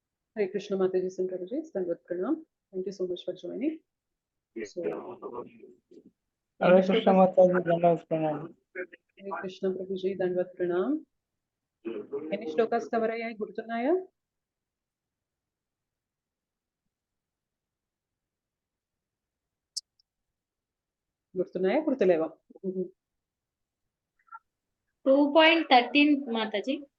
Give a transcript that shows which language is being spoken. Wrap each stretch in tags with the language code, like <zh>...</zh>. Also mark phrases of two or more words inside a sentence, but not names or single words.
<hi>हरे कृष्ण माताजी and प्रभुजी, दण्डवत प्रणाम.</hi> <en>Thank you so much for joining. So,</en> <hi>हरे कृष्ण माताजी, दण्डवत प्रणाम. हरे कृष्ण प्रभुजी, दण्डवत प्रणाम.</hi> <te>ఎన్ని శ్లోకాస్ కవర్ అయ్యాయి గుర్తున్నాయా? గుర్తున్నాయా గుర్తులేవా? 2.13 మాతాజీ.</te>